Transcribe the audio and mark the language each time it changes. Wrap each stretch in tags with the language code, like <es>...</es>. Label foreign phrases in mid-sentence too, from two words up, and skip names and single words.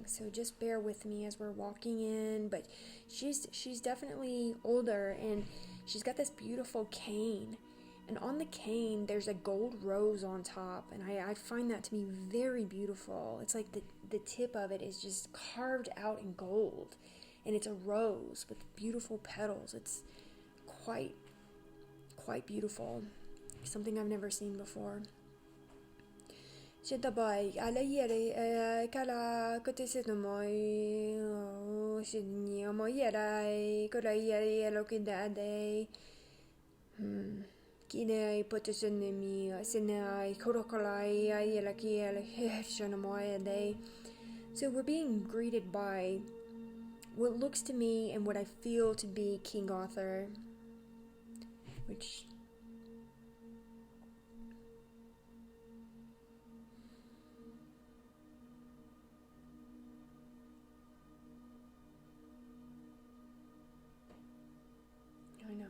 <en>So just bear with me as we're walking in. But she's definitely older, and she's got this beautiful cane, and on the cane there's a gold rose on top, and I find that to be very beautiful. It's like the tip of it is just carved out in gold, and it's a rose with beautiful petals. It's quite beautiful, something I've never seen before. Shitabai ala yere kala kotisinamoi shinio moyerai kora yere lokidade kine potisinimi sinai korokolai ayela kiele shanamoyade. So we're being greeted by what looks to me and what I feel to be King Arthur, which I know.</en>